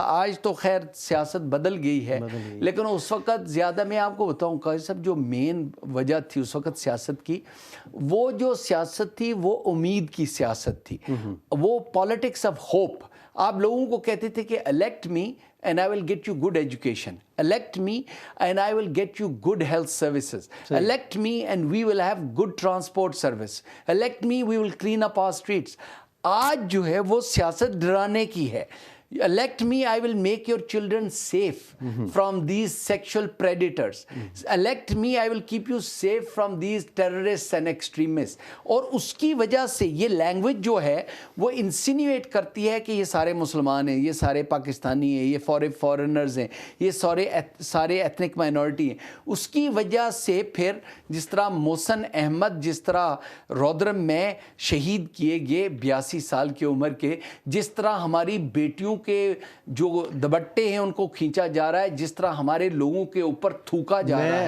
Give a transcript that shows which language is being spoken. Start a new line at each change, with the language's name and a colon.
Urdu: آج تو خیر سیاست بدل گئی ہے, لیکن اس وقت زیادہ میں آپ کو بتاؤں کہ سب جو مین وجہ تھی اس وقت سیاست کی, وہ جو سیاست تھی وہ امید کی سیاست تھی,
English: وہ politics of hope.
Urdu: آپ لوگوں کو کہتے تھے کہ
English: Elect me and I will get you good education. Elect me and I will get you good health services. Elect me and we will have good transport service. Elect me, we will clean up our streets.
Urdu: آج جو ہے وہ سیاست ڈرانے کی ہے.
English: Elect me, I will make your children safe from these sexual predators. Elect me, I will keep you safe from these terrorists and extremists.
Urdu: اور اس کی وجہ سے یہ لینگویج جو ہے وہ انسینیویٹ کرتی ہے کہ یہ سارے مسلمان ہیں, یہ سارے پاکستانی ہیں, یہ فورنرز ہیں, یہ سارے ایتھنک مائنورٹی ہیں. اس کی وجہ سے پھر جس طرح محسن احمد جس طرح رودرم میں شہید کیے گئے 82 سال کی عمر کے, جس طرح ہماری بیٹیوں کے جو دوپٹے ہیں ان کو کھینچا جا رہا ہے, جس طرح ہمارے لوگوں کے اوپر تھوکا جا رہا ہے.